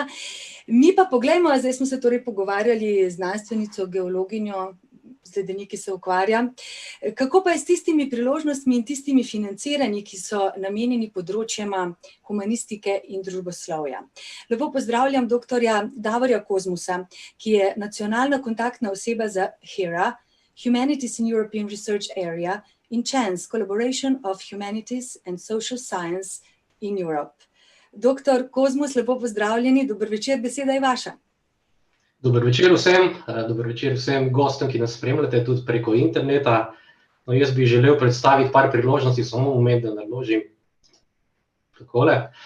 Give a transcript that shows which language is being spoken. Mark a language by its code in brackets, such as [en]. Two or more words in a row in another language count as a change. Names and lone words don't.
[sl] Mi pa poglejmo, zdaj smo se torej pogovarjali z znanstvenico, geologinjo, z ledeniki se ukvarja. Kako pa je s tistimi priložnostmi in tistimi financiranji, ki so namenjeni področjema humanistike in družboslovja? Lepo pozdravljam doktorja Davorja Kozmusa, ki je nacionalna kontaktna oseba za HERA, Humanities in European Research Area, in CHANCE, Collaboration of Humanities and Social Science in Europe. Doktor Kozmus, lepo pozdravljeni, dober večer, beseda je vaša. Dober večer vsem gostom, ki nas spremljate tudi preko interneta. No, jaz bi želel predstaviti par priložnosti, samo moment, da naložim takole.